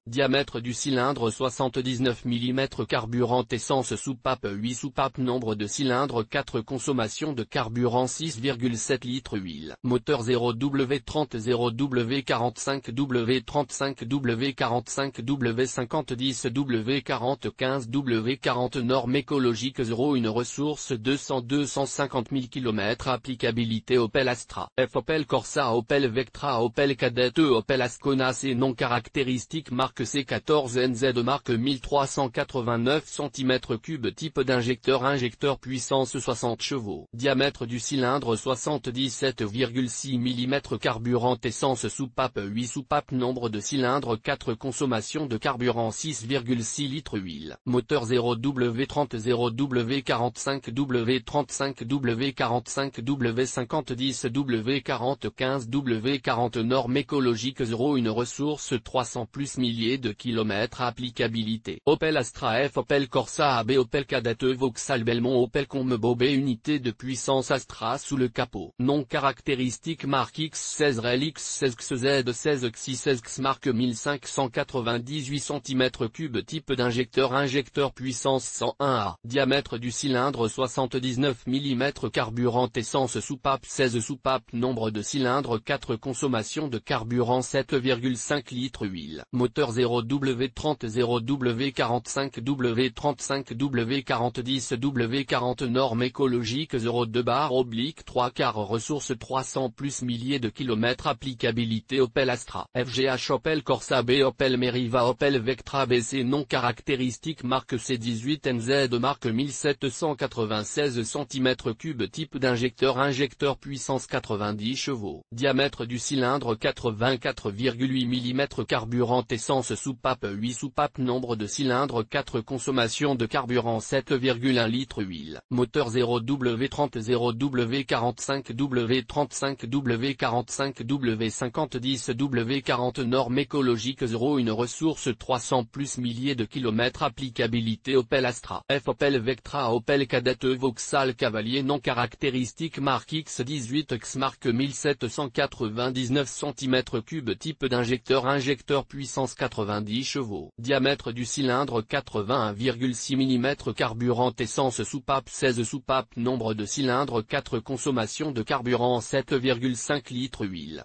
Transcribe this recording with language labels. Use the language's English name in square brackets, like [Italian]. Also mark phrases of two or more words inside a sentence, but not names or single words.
[French] Diamètre du cylindre 79 mm carburant essence soupape 8 soupapes nombre de cylindres 4 consommation de carburant 6,7 litres huile. Moteur 0W30 0W45 W35 W45 W50 W40 W40 norme écologique 0 une ressource 250 000 km. Applicabilité Opel Astra F Opel Corsa Opel Vectra Opel Kadett Opel Ascona C non caractéristique marque C14NZ marque 1389 cm3 type injecteur puissance 60 chevaux. Diamètre du cylindre 77,6 mm carburant essence soupape 8 soupapes nombre de cylindres 4 consommation de carburant 6,6 litres huile. Moteur 0W30 0W45 W35 W45 W50 W40 W40 norme écologique 0 une ressource 300 plus milliers de kilomètres. Applicabilité Opel Astra F Opel Corsa AB Opel Kadett Vauxhall Belmont Opel Combo B unité de puissance Astra sous le capot. Non caractéristique marque X16 REL X16 XZ16 X16 X marque 1598 cm3 type injecteur puissance 101 A. Diamètre du cylindre 79 mm carburant essence soupape 16 soupapes nombre de cylindres 4 consommation de carburant 7,5 litres huile. Moteur 0W30 0W45 W35 W40 W40 norme écologique 0,2/3 ressources 300 plus milliers de kilomètres. Applicabilité Opel Astra FGH Opel Corsa B Opel Meriva Opel Vectra BC non caractéristique marque C18NZ marque 1796 cm3 type injecteur puissance 90 chevaux. Diamètre du cylindre 84,8 mm carburant essence soupape 8 soupapes nombre de cylindres 4 consommation de carburant 7,1 litres huile. Moteur 0W30 0W45 W35 W45 W50 W40 norme écologique 0 une ressource 300 plus milliers de kilomètres. Applicabilité Opel Astra F Opel Vectra Opel Kadett Vauxhall Cavalier non caractéristique marque X18 X marque 1799 cm3 type injecteur puissance 90 chevaux. Diamètre du cylindre 81,6 mm carburant essence soupape 16 soupapes nombre de cylindres 4 consommation de de carburant 7,5 litres huile.